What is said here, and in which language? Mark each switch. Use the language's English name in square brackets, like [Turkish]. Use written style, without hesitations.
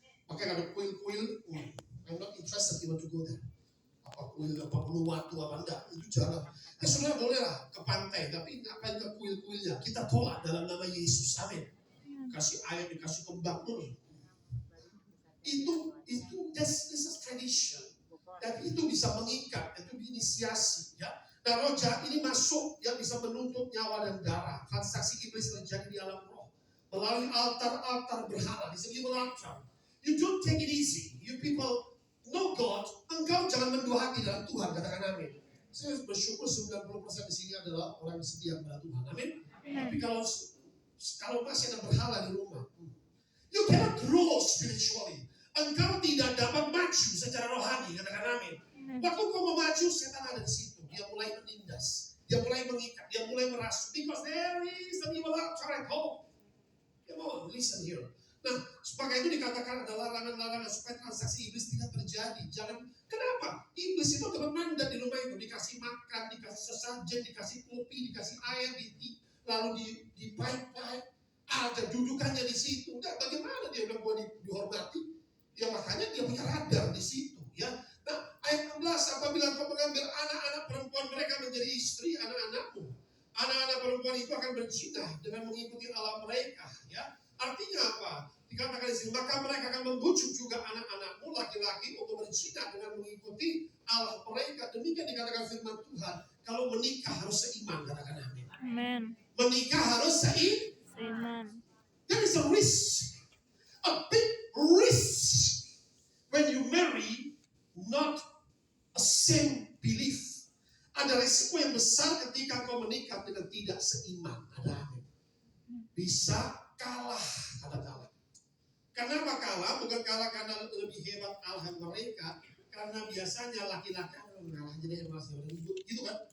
[Indonesian] Makanya ada kuil-kuil, [English] I'm not interested even to go there. [Indonesian] Apa kuil, apa Uluwatu, apa enggak, itu jangan. Saudara bolehlah ke pantai, tapi ngapain ke kuil-kuilnya? Kita tolak dalam nama Yesus. Amin. Kasih air, dikasih kembang dulu. Itu [English] this is tradition. [Indonesian] Dan itu bisa mengikat, itu inisiasi, ya. Dan roh jahat ini masuk yang bisa menuntut nyawa dan darah. Transaksi iblis terjadi di alam roh melalui altar-altar berhala. Di sini altar. [English] You don't take it easy. You people know God. [Indonesian] Engkau jangan mendua hati dalam Tuhan. Katakan amin. Saya bersyukur 90% di sini adalah orang yang setia kepada Tuhan. Amin. Tapi kalau masih ada berhala di rumah, [English] you cannot grow spiritually. [Indonesian] Engkau tidak dapat maju secara rohani. Katakan amin. Waktu kau mau maju, setan ada di situ. Dia mulai menindas, dia mulai mengikat, dia mulai merasuk. [English] Because there is an evil altar at home. Come on, listen here. [Indonesian] Nah, sebagai itu dikatakan ada larangan-larangan supaya transaksi iblis tidak terjadi. Jangan, kenapa? Iblis itu dapat mandat di rumah itu, dikasih makan, dikasih sesajen, dikasih kopi, dikasih air, lalu di pipe-pipe, ada dudukannya di situ. Nah, bagaimana dia bilang bahwa dihormati? Ya makanya dia punya radar di situ, ya. Nah, ayat 16, apabila kau mengambil anak-anak perempuan mereka menjadi istri anak-anakmu, anak-anak perempuan itu akan berzina dengan mengikuti alam mereka, ya. Artinya apa? Dikatakan di sini, maka mereka akan membujuk juga anak-anakmu laki-laki untuk berzina dengan mengikuti alam mereka. Demikian dikatakan firman Tuhan. Kalau menikah harus seiman, katakan amin. Amen. Menikah harus seiman. [English] There is a risk, a big risk when you marry not a same belief. [Indonesian] Ada risiko yang besar ketika kau menikah dengan tidak seiman. Ada amin. Bisa kalah, kalah. Kenapa kalah? Bukan kalah karena lebih hebat Allah mereka, karena biasanya laki-laki mengalah jadi masih ribut, gitu kan?